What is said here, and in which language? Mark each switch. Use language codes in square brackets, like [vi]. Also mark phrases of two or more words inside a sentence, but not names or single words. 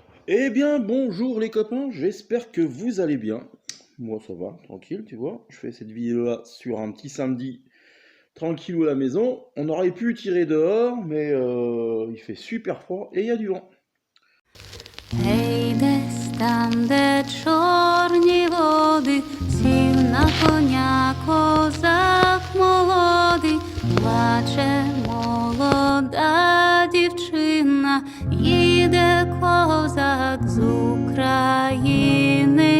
[fr] Eh bien, bonjour les copains, j'espère que vous allez bien. Moi, ça va, tranquille, tu vois. Je fais cette vidéo-là sur un petit samedi tranquillou à la maison. On aurait pu tirer dehors, mais il fait super froid et il y a du vent. [uk] Гей, десь там, де чорні води, сів на коня козак молодий, плаче молода дівчина, їде козак з України.